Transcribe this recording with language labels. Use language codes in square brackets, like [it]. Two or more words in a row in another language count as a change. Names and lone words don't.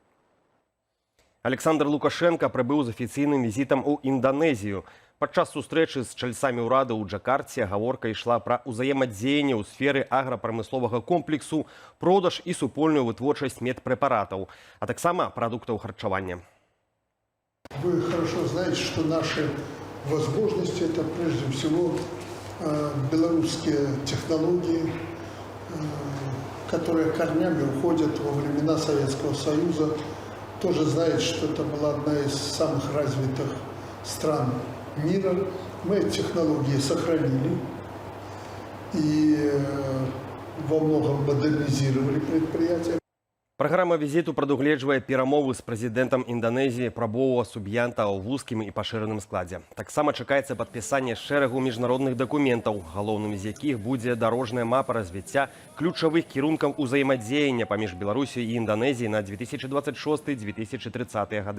[be] Александр Лукашенко прыбыў з афіцыйным візітам у Інданезію. Падчас сустрэчы з чальцамі ўрада ў Джакарце гаворка ішла пра ўзаемадзеянне ў сферы аграпрамысловага комплексу, продаж і супольную вытворчасць медпрэпаратаў, а таксама прадуктаў харчавання. [ru] Вы хорошо знаете, что наши возможности – это прежде всего белорусские технологии, которые корнями уходят во времена Советского Союза. Тоже знаете, что это была одна из самых развитых стран мира. Мы эти технологии сохранили и во многом модернизировали предприятия. [be] Праграма візіту прадугледжвае перамовы з прэзідэнтам Інданезіі пра Боуа Суб'янта ў вузкім і пашыраным складзе. Таксама чакаецца падпісанне шэрагу міжнародных дакументаў, галоўным з якіх будзе дарожная мапа развіцця ключавых кірункаў узаемадзеяння паміж Беларусю і Інданезіяй на 2026-2030 гады.